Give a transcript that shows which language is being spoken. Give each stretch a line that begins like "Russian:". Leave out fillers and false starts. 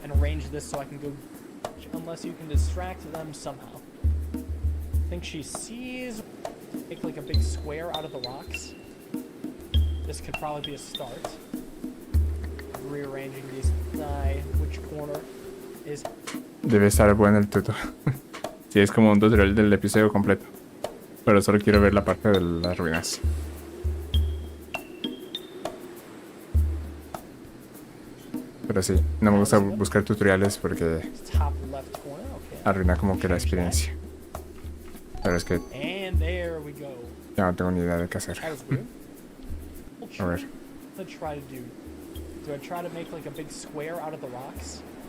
English: And arrange this so I can go, unless you can distract them somehow. I think she sees, make like a big square out of the rocks. This could probably be a start. Rearranging these, which corner is...
Spanish: Debe estar bueno el tutorial. Sí, es como un tutorial del episodio completo. Pero solo quiero ver la parte de las ruinas. Pero sí, no me gusta buscar tutoriales porque
English: top left corner. Okay.
Spanish: arruina como que la experiencia. Pero es que
English: And there we go.
Spanish: ya no tengo ni idea de qué hacer.
English: That was weird.
Spanish: A ver.
English: Let's try to do I try to make like a big square out of the rocks?